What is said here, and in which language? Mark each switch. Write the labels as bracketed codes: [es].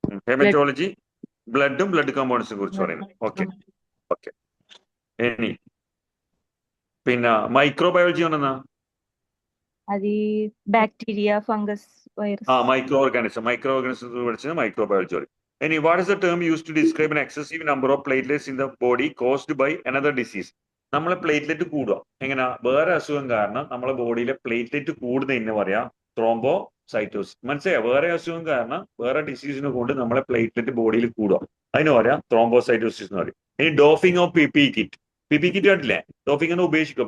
[ml] Haematology ബ്ലഡും blood കമ്പോണൻസിനെ കുറിച്ച് പറയുന്നത്. Okay. ഇനി പിന്നെ മൈക്രോബയോളജി എന്നാ? അത് bacteria, fungus, virus. Micro organism പഠിച്ചത് മൈക്രോബയോളജി പറയും. [en] ഇനി what is the term use to describe an excessive number of platelets in the body caused by another disease? [ml] നമ്മളെ പ്ലേറ്റ്ലെറ്റ് കൂടുക എങ്ങനെയാ? വേറെ അസുഖം കാരണം നമ്മളെ ബോഡിയിലെ പ്ലേറ്റ്ലെറ്റ് കൂടുന്നതിന് പറയാം ത്രോംബോസൈറ്റോസിസ്. മനസ്സിലായോ? വേറെ അസുഖം കാരണം വേറെ ഡിസീസിനെ കൊണ്ട് നമ്മളെ പ്ലേറ്റ്ലെറ്റ് ബോഡിയിൽ കൂടുക. അതിന് പറയാം ത്രോംബോസൈറ്റോസിസ് എന്ന് പറയും. ഇനി ഡോഫിംഗ് of PPE kit. PPE kit കണ്ടില്ലേ? ഡോഫിംഗ് എന്ന് ഉപേക്ഷിക്കുക.